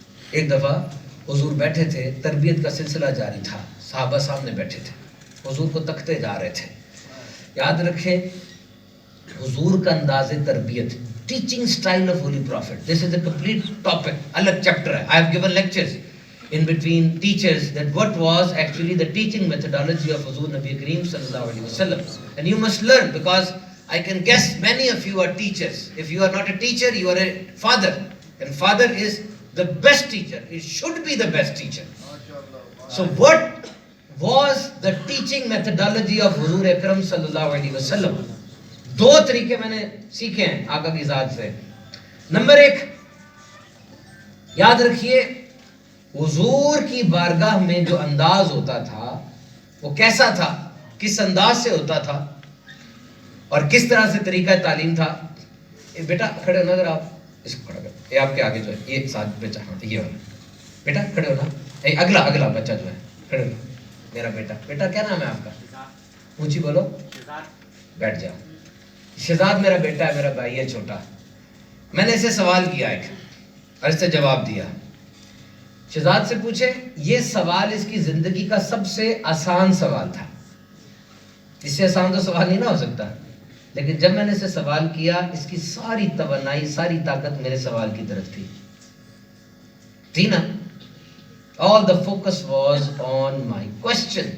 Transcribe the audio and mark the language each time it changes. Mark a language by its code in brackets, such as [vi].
[ur] ایک دفعہ حضور بیٹھے تھے, تربیت کا سلسلہ جاری تھا, صحابہ سامنے بیٹھے تھے, حضور کو تکتے جا رہے تھے. یاد رکھیں حضور کا انداز تربیت, [en] teaching style of Holy Prophet. This is a complete topic, [ur] الگ چیپٹر ہے. [en] I have given lectures in between teachers that what was actually the teaching methodology of Huzur Nabi Kareem sallallahu alaihi wasallam. And you must learn, because I can guess many of you are teachers. If you are not a teacher, you are a father. And father is the best teacher. It should be the best teacher. So what was the teaching methodology of Huzur Akram sallallahu alaihi wasallam? [ur] دو طریقے میں نے سیکھے ہیں آقا کی ذات سے. Number 1، یاد رکھیے حضور کی بارگاہ میں جو انداز ہوتا تھا وہ کیسا تھا، کس انداز سے ہوتا تھا اور کس طرح سے طریقہ تعلیم تھا. بیٹا کھڑے ہونا ذرا، آپ اس کو کھڑا کر، یہ آپ کے آگے جو ہے یہ ساتھ بچہ، ہاں یہ والا بیٹا کھڑے ہونا، اگلا بچہ جو ہے کھڑے ہونا، میرا بیٹا. بیٹا کیا نام ہے آپ کا؟ اونچی بولو. بیٹھ جاؤ. شہزاد میرا بیٹا ہے، میرا بھائی ہے چھوٹا. میں نے اسے سوال کیا ایک اور اس سے جواب دیا. شہزاد سے پوچھے، یہ سوال اس کی زندگی کا سب سے آسان سوال تھا، اس سے آسان تو سوال نہیں نہ ہو سکتا. لیکن جب میں نے اسے سوال کیا، اس کی ساری توانائی، ساری طاقت میرے سوال کی طرف تھی نا. [en] All the focus was on my question.